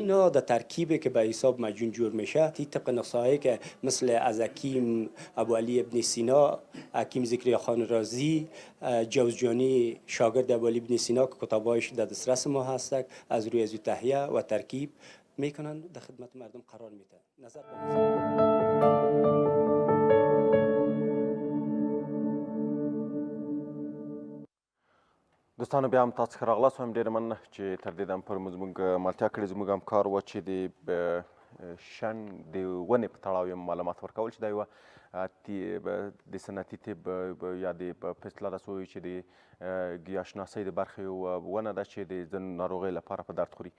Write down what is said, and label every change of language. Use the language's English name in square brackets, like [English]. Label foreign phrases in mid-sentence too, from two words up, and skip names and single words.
[Persian] اینا در ترکیبی که به حساب معجون جور میشه طبق نسخه‌ای که مثل از حکیم ابو علی ابن سینا، حکیم زکریا خان رازی، جوزجانی شاگرد ابو علی ابن سینا که کتابایش در دسترس ما هست، از روی از تهیه و ترکیب میکنن در خدمت مردم قرار میده. نظر [Pashto] دوستانو بیا هم تاسو ښه راغلاست. وایم ډېره مننه چې تر دې دم پورې مو زموږ ملتیا کړې. زموږ همکار و چې د شنګ د ونې په تړاو یې معلومات ورکول چې دا یوه د صنعتي طب یا د په اصطلاح داسې ووایو چې د ګیاهشناسۍ د برخې یوه ونه ده چې د ځینو ناروغیو لپاره په درد خوري.